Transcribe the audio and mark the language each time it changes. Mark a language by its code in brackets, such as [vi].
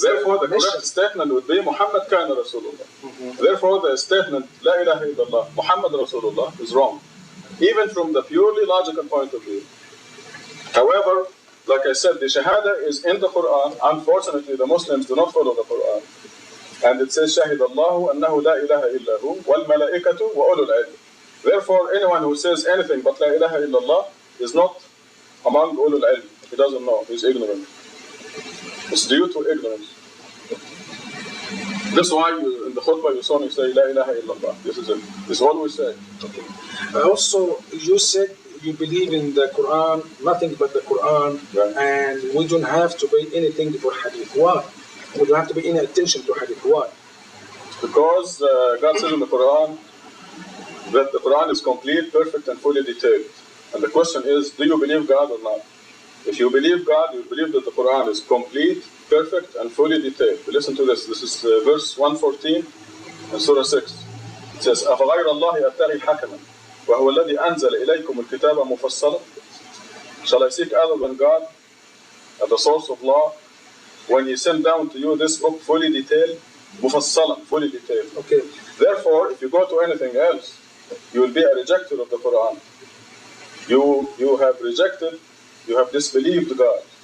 [en] Therefore, the mission. correct statement would be [ar] Muhammad kana Rasulullah. [en] Therefore, the statement [ar] La ilaha illallah Muhammad Rasulullah [en] is wrong, even from the purely logical point of view. However, like I said, the Shahada is in the Quran. Unfortunately, the Muslims do not follow the Quran. And it says, [ar] شَهِدَ اللَّهُ أَنَّهُ لَا إِلَهَ إِلَّا هُ وَالْمَلَائِكَةُ وَأُولُو الْعِلْمِ. [en] Therefore, anyone who says anything but [ar] La ilaha illallah [en] is not among ulul ilm. He doesn't know. He's ignorant. It's due to ignorance. This is why in the khutbah you saw me say [ar] La ilaha illallah. [en] This is it. This is what we say. Okay. Also, you said you believe in the Quran, nothing but the Quran, Right. and we don't have to pay anything for hadith. Why? We don't have to pay any attention to hadith. Why? Because God says in the Quran that the Quran is complete, perfect, and fully detailed. And the question is, do you believe God or not? If you believe God, you believe that the Quran is complete, perfect, and fully detailed. Listen to this. This is verse 114 in Surah 6. It says, [ar] أَفَغَيْرَ اللَّهِ أَبْتَغِي حَكَمًا وَهُوَ الَّذِي أَنزَلَ إِلَيْكُمُ الْكِتَابَ مُفَصَّلًا. [en] Shall I seek other than God at the source of law when He sent down to you this book fully detailed? مُفَصَّلًا, fully detailed. Okay. Therefore, if you go to anything else, you will be a rejecter of the Quran. You have rejected, you have disbelieved God.